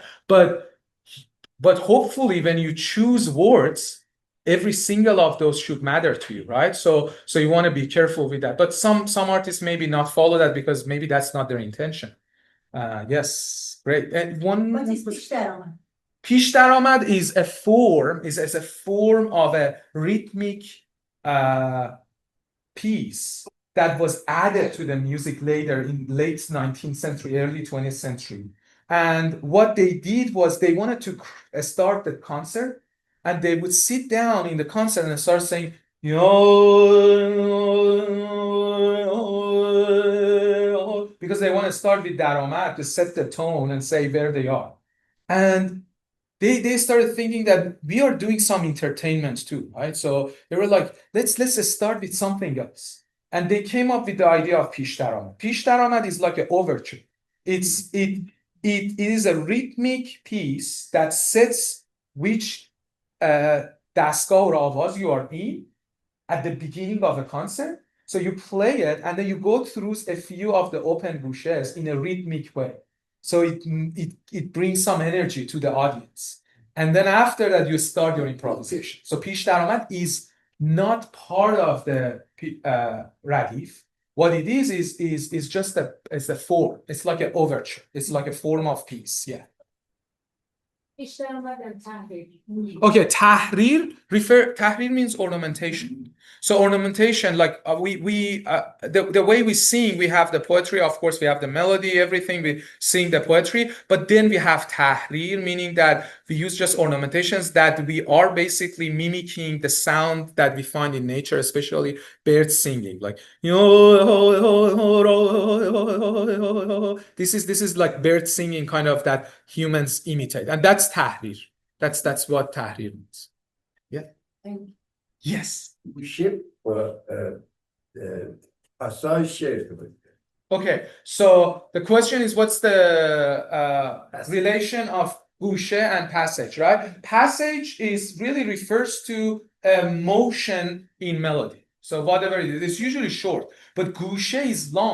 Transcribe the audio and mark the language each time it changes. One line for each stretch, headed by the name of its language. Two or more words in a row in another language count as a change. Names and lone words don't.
English: But hopefully, when you choose words, every single of those should matter to you, right? So you want to be careful with that. But some artists maybe not follow that because maybe that's not their intention. Yes, great. And one. What is
Persian: پیش درآمد؟ پیش درآمد
English: is a form of a rhythmic piece that was added to the music later in late 19th century, early 20th century. And what they did was they wanted to start the concert, and they would sit down in the concert and start saying, because they want to start with درآمد to set the tone and say where they are. And they started thinking that we are doing some entertainment too, right? So they were like, let's start with something else. And they came up with the idea of
Persian: پیش درآمد. پیش درآمد
English: is like an overture. It is a rhythmic piece that sets which دستگاه or آواز you are in at the beginning of a concert. So you play it, and then you go through a few of the open bouches in a rhythmic way. So it brings some energy to the audience. And then after that, you start your improvisation. So
Persian: پیش درآمد
English: is not part of the radif. What it is just a form. It's like an overture. It's like a form of piece. Yeah.
Persian: پیش درآمد and تحریر.
English: Okay, tahrir means ornamentation. So ornamentation, like the way we sing, we have the poetry, of course, we have the melody, everything, we sing the poetry, but then we have tahrir, meaning that we use just ornamentations that we are basically mimicking the sound that we find in nature, especially birds singing, like this is like birds singing, kind of, that humans imitate, and that's tahrir. That's what tahrir means. Yeah. Yes.
Persian: گوشه با پاساژ شعر بود.
English: Okay, so the question is, what's the relation of gushe and passage, right? Passage is really refers to a motion in melody. So whatever it is, it's usually short, but gushe is long.